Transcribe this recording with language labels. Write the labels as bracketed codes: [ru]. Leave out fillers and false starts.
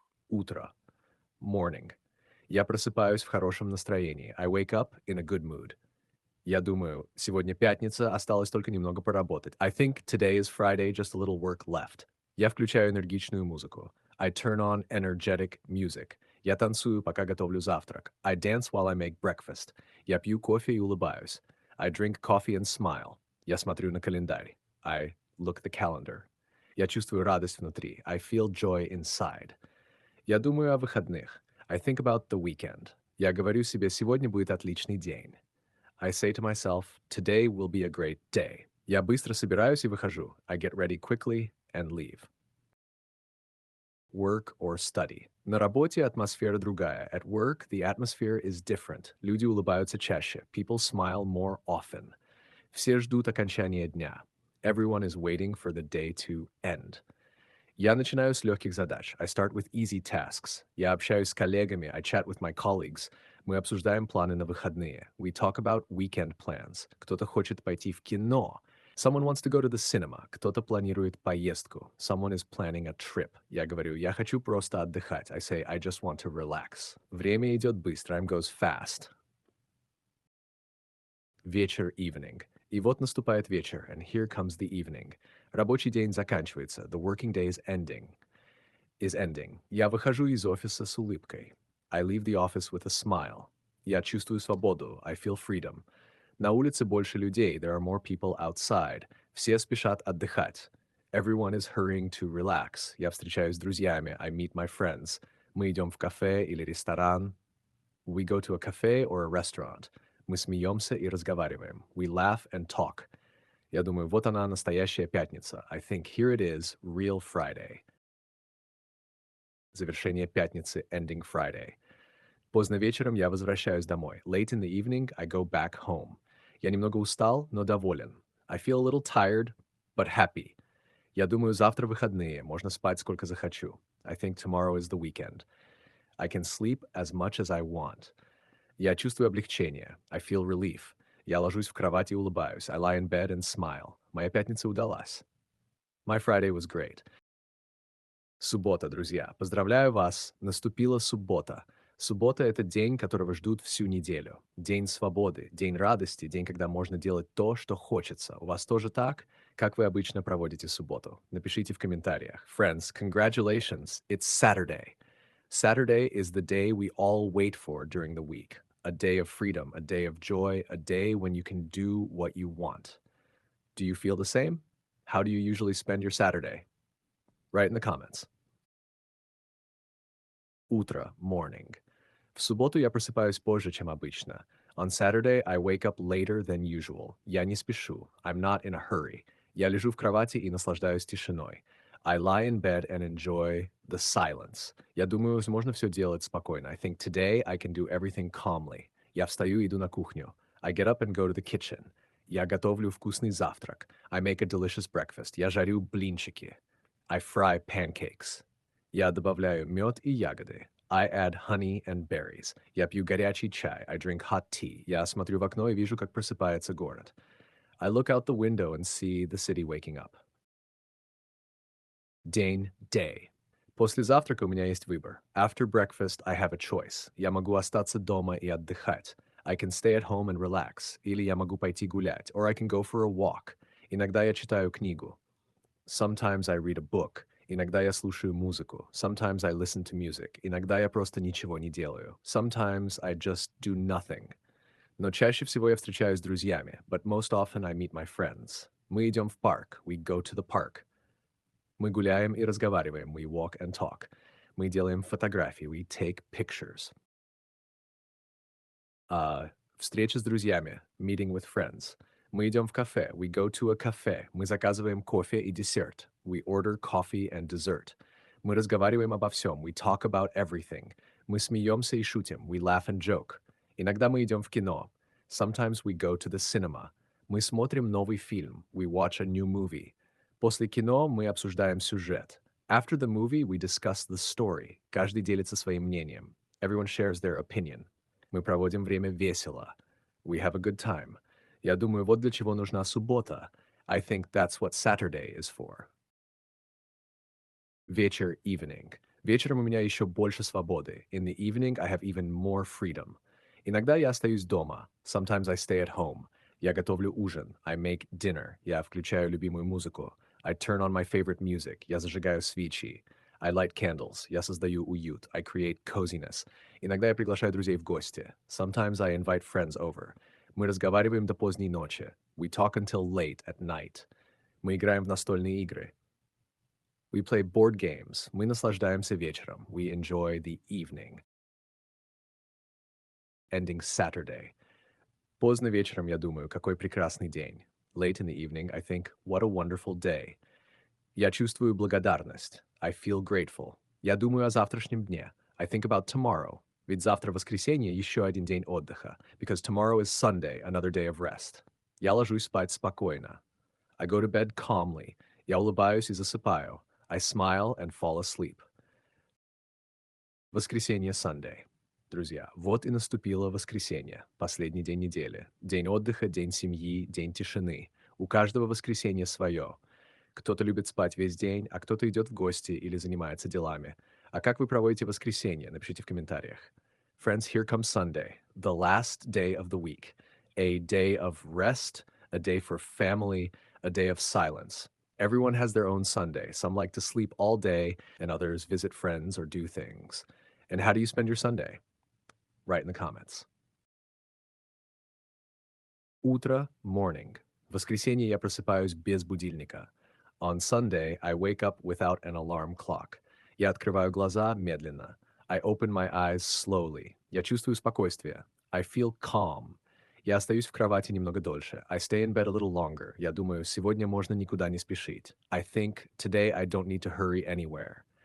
[ru] Утро. [en] Morning. [ru] Я просыпаюсь в хорошем настроении. [en] I wake up in a good mood. [ru] Я думаю, сегодня пятница, осталось только немного поработать. [en] I think today is Friday, just a little work left. [ru] Я включаю энергичную музыку. [en] I turn on energetic music. [ru] Я танцую, пока готовлю завтрак. [en] I dance while I make breakfast. [ru] Я пью кофе и улыбаюсь. [en] I drink coffee and smile. [ru] Я смотрю на календарь. [en] I look at the calendar. [ru] Я чувствую радость внутри. [en] I feel joy inside. [ru] Я думаю о выходных. [en] I think about the weekend. [ru] Я говорю себе, сегодня будет отличный день. [en] I say to myself, today will be a great day. [ru] Я быстро собираюсь и выхожу. [en] I get ready quickly and leave. Work or study. [ru] На работе атмосфера другая. [en] At work, the atmosphere is different. [ru] Люди улыбаются чаще. [en] People smile more often. [ru] Все ждут окончания дня. [en] Everyone is waiting for the day to end. [ru] Я начинаю с легких задач. [en] I start with easy tasks. [ru] Я общаюсь с коллегами. [en] I chat with my colleagues. [ru] Мы обсуждаем планы на выходные. [en] We talk about weekend plans. [ru] Кто-то хочет пойти в кино. [en] Someone wants to go to the cinema. [ru] Кто-то планирует поездку. [en] Someone is planning a trip. [ru] Я говорю, я хочу просто отдыхать. [en] I say, I just want to relax. [ru] Время идет быстро. [en] Time goes fast. [ru] Вечер, [en] evening. [ru] И вот наступает вечер, [en] and here comes the evening. [ru] Рабочий день заканчивается. [en] The working day is ending. [ru] Я выхожу из офиса с улыбкой. [en] I leave the office with a smile. [ru] Я чувствую свободу. [en] I feel freedom. [ru] На улице больше людей. [en] There are more people outside. [ru] Все спешат отдыхать. [en] Everyone is hurrying to relax. [ru] Я встречаюсь с друзьями. [en] I meet my friends. [ru] Мы идем в кафе или ресторан. [en] We go to a cafe or a restaurant. [ru] Мы смеемся и разговариваем. [en] We laugh and talk. [ru] Я думаю, вот она, настоящая пятница. [en] I think here it is, real Friday. [ru] Завершение пятницы, [en] ending Friday. [ru] Поздно вечером я возвращаюсь домой. [en] Late in the evening, I go back home. [ru] Я немного устал, но доволен. [en] I feel a little tired, but happy. [ru] Я думаю, завтра выходные, можно спать сколько захочу. [en] I think tomorrow is the weekend. I can sleep as much as I want. [ru] Я чувствую облегчение. [en] I feel relief. [ru] Я ложусь в кровать и улыбаюсь. [en] I lie in bed and smile. [ru] Моя пятница удалась. [en] My Friday was great. [ru] Суббота, друзья. Поздравляю вас. Наступила суббота. Суббота — это день, которого ждут всю неделю. День свободы, день радости, день, когда можно делать то, что хочется. У вас тоже так? Как вы обычно проводите субботу? Напишите в комментариях. [en] Friends, congratulations. It's Saturday. Saturday is the day we all wait for during the week. A day of freedom, a day of joy, a day when you can do what you want. Do you feel the same? How do you usually spend your Saturday? Write in the comments. [ru] Утро, [en] morning. [ru] В субботу я просыпаюсь позже, чем обычно. [en] On Saturday, I wake up later than usual. [ru] Я не спешу. [en] I'm not in a hurry. [ru] Я лежу в кровати и наслаждаюсь тишиной. [en] I lie in bed and enjoy the silence. [ru] Я думаю, можно все делать спокойно. [en] I think today I can do everything calmly. [ru] Я встаю и иду на кухню. [en] I get up and go to the kitchen. [ru] Я готовлю вкусный завтрак. [en] I make a delicious breakfast. [ru] Я жарю блинчики. [en] I fry pancakes. [ru] Я добавляю мед и ягоды. [en] I add honey and berries. [ru] Я пью горячий чай. [en] I drink hot tea. [ru] Я смотрю в окно и вижу, как просыпается город. [en] I look out the window and see the city waking up. [ru] День, [en] day. [ru] После завтрака у меня есть выбор. [en] After breakfast, I have a choice. [ru] Я могу остаться дома и отдыхать. [en] I can stay at home and relax. [ru] Или я могу пойти гулять. [en] Or I can go for a walk. [ru] Иногда я читаю книгу. [en] Sometimes I read a book. [ru] Иногда я слушаю музыку. [en] Sometimes I listen to music. [ru] Иногда я просто ничего не делаю. [en] Sometimes I just do nothing. [ru] Но чаще всего я встречаюсь с друзьями. [en] But most often I meet my friends. [ru] Мы идем в парк. [en] We go to the park. [ru] Мы гуляем и разговариваем. [en] We walk and talk. [ru] Мы делаем фотографии. [en] We take pictures. [ru] Встреча с друзьями. [en] Meeting with friends. [ru] Мы идем в кафе. [en] We go to a cafe. [ru] Мы заказываем кофе и десерт. [en] We order coffee and dessert. [ru] Мы разговариваем обо всем. [en] We talk about everything. [ru] Мы смеемся и шутим. [en] We laugh and joke. [ru] Иногда мы идем в кино. [en] Sometimes we go to the cinema. [ru] Мы смотрим новый фильм. [en] We watch a new movie. [ru] После кино мы обсуждаем сюжет. [en] After the movie, we discuss the story. [ru] Каждый делится своим мнением. [en] Everyone shares their opinion. [ru] Мы проводим время весело. [en] We have a good time. [ru] Я думаю, вот для чего нужна суббота. [en] I think that's what Saturday is for. [ru] Вечер, [en] evening. [ru] Вечером у меня еще больше свободы. [en] In the evening, I have even more freedom. [ru] Иногда я остаюсь дома. [en] Sometimes I stay at home. [ru] Я готовлю ужин. [en] I make dinner. [ru] Я включаю любимую музыку. [en] I turn on my favorite music. [ru] Я зажигаю свечи. [en] I light candles. [ru] Я создаю уют. [en] I create coziness. [ru] Иногда я приглашаю друзей в гости. [en] Sometimes I invite friends over. [ru] Мы разговариваем до поздней ночи. [en] We talk until late at night. [ru] Мы играем в настольные игры. [en] We play board games. [ru] Мы наслаждаемся вечером. [en] We enjoy the evening. Ending Saturday. [ru] Поздно вечером я думаю, какой прекрасный день. [en] Late in the evening, I think, what a wonderful day. [ru] Я чувствую благодарность. [en] I feel grateful. [ru] Я думаю о завтрашнем дне. [en] I think about tomorrow. [ru] Ведь завтра воскресенье, еще один день отдыха. [en] Because tomorrow is Sunday, another day of rest. [ru] Я ложусь спать спокойно. [en] I go to bed calmly. [ru] Я улыбаюсь и засыпаю. [en] I smile and fall asleep. [ru] Воскресенье, [en] Sunday. [ru] Друзья, вот и наступило воскресенье, последний день недели. День отдыха, день семьи, день тишины. У каждого воскресенье свое. Кто-то любит спать весь день, а кто-то идет в гости или занимается делами. А как вы проводите воскресенье? Напишите в комментариях. [en] Friends, here comes Sunday, the last day of the week. A day of rest, a day for family, a day of silence. Everyone has their own Sunday. Some like to sleep all day, and others visit friends or do things. And how do you spend your Sunday? Write in the comments. [ru] Утро, [en] morning. [ru] В воскресенье я просыпаюсь без будильника. [en] On Sunday, I wake up without an alarm clock. [ru] Я открываю глаза медленно. [en] I open my eyes slowly. [ru] Я чувствую спокойствие. [en] I feel calm. [ru] Я остаюсь в кровати немного дольше. [en] I stay in bed a little longer. [ru] Я думаю, сегодня можно никуда не спешить. [en] I think today I don't need to hurry anywhere.